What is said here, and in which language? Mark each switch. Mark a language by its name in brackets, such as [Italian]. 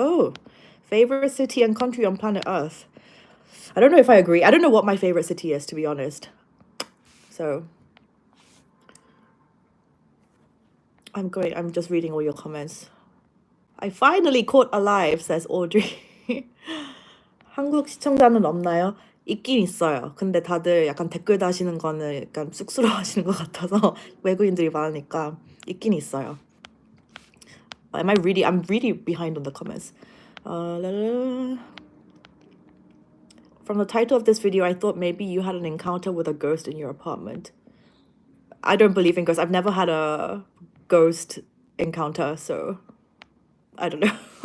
[English] Oh, favorite city and country on planet Earth. I don't know if I agree. I don't know what my favorite city is, to be honest. So I'm just reading all your comments. I finally caught alive, says Audrey. [Korean] 한국 시청자는 없나요? 있긴 있어요. 근데 다들 약간 댓글 다시는 거는 약간 쑥스러워하시는 것 같아서 외국인들이 많으니까 있긴 있어요. [English] I'm really behind on the comments. From the title of this video, I thought maybe you had an encounter with a ghost in your apartment. I don't believe in ghosts. I've never had a ghost encounter, so I don't know.